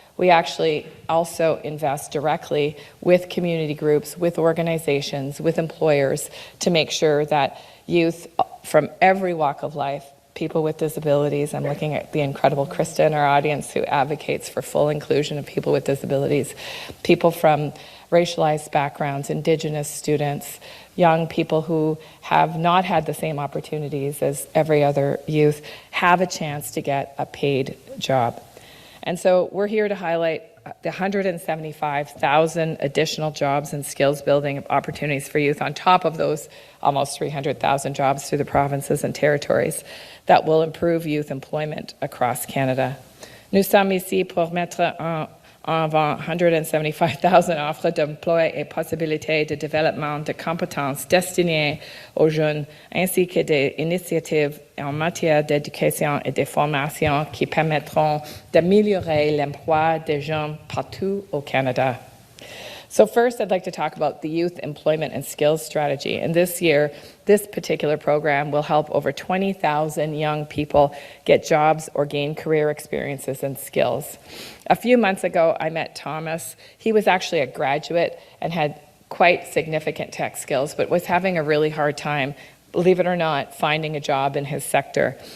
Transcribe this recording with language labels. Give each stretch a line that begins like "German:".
English: We actually also invest directly with community groups, with organizations, with employers to make sure that youth from every walk of life, people with disabilities, I'm looking at the incredible Krista in our audience who advocates for full inclusion of people with disabilities, people from racialized backgrounds, Indigenous students, young people who have not had the same opportunities as every other youth, have a chance to get a paid job. And so we're here to highlight the 175,000 additional jobs and skills building opportunities for youth on top of those almost 300,000 jobs through the provinces and territories that will improve youth employment across Canada.
French: Nous sommes ici pour mettre en avant 175,000 offres d'emploi et possibilités de développement de compétences destinées aux jeunes, ainsi que des initiatives en matière d'éducation et de formation qui permettront d'améliorer l'emploi des jeunes partout au Canada.
English: So first, I'd like to talk about the Youth Employment and Skills Strategy. And this year, this particular program will help over 20,000 young people get jobs or gain career experiences and skills. A few months ago, I met Thomas. He was actually a graduate and had quite significant tech skills, but was having a really hard time, believe it or not, finding a job in his sector.